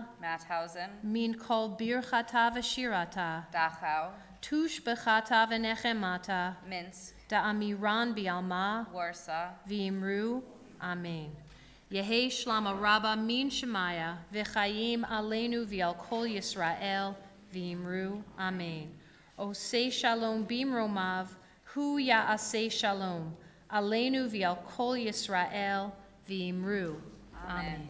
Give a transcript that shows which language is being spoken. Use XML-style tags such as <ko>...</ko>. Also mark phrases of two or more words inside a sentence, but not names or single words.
<arc>Mauthausen, מן כל ברכתא ושירתא, Dachau, תשבחתא ונחמתא, Minsk, דאמירן בעלמא, Warsaw, ואמרו אמן יהא שלמא רבא מן שמיא וחיים עלינו ועל כל ישראל ואמרו אמן.</arc> <he>עושה שלום במרומיו הוא יעשה שלום עלינו ועל כל ישראל, v'imru,</he> <arc>Amen.</arc>